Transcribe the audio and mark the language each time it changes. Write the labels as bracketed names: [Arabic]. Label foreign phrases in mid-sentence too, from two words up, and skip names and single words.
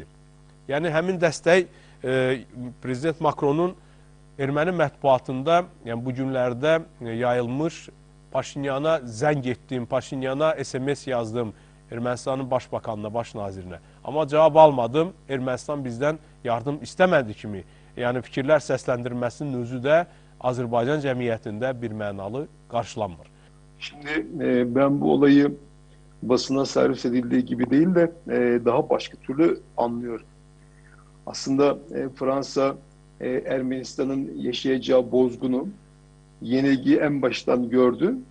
[Azerbaijani] Yəni həmin dəstək Prezident Macronun erməni mətbuatında, yəni bu günlərdə yayılmış Paşinyana zəng etdim, Paşinyana SMS yazdım Ermənistanın başbakanına, baş nazirinə. Amma cavab almadım, Ermənistan bizdən yardım istəmədi kimi. Yəni fikirlər səsləndirməsinin özü də Azərbaycan cəmiyyətində bir mənalı qarşılanmır. [Turkish] Şimdi ben bu olayı basına servis edildiği gibi değil de daha başka türlü anlıyorum. Aslında Fransa Ermenistan'ın yaşayacağı bozgunu, yenilgiyi en baştan gördü.